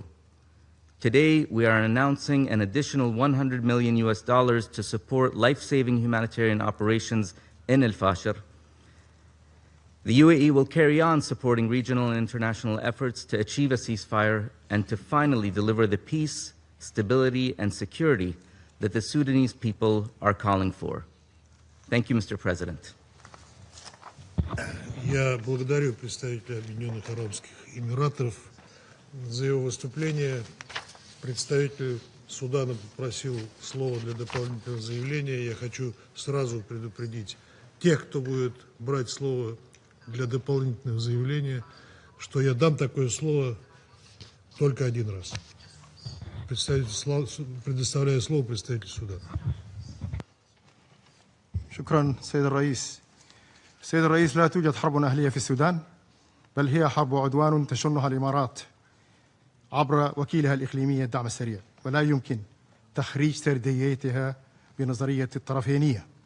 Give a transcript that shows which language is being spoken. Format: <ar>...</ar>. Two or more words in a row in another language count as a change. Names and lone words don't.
<en>Today, we are announcing an additional $100 million to support life-saving humanitarian operations in Al-Fasher. The UAE will carry on supporting regional and international efforts to achieve a ceasefire and to finally deliver the peace, stability, and security that the Sudanese people are calling for. Thank you, Mr. President.</en> <ru>Я благодарю представителя Объединенных Арабских Эмиратов за его выступление. Представитель Судана попросил слова для дополнительного заявления. Я хочу сразу предупредить тех, кто будет брать слово для дополнительного заявления, что я дам такое слово только один раз. Предоставляю слово представителю Судана.</ru> <ar>شكرا سيد الرئيس. سيد الرئيس، لا توجد حرب أهلية في السودان، بل هي حرب عدوان تشنها الإمارات عبر وكيلها الإقليمي الدعم السريع، ولا يمكن تخريج سرديتها بنظرية الطرفينية.</ar>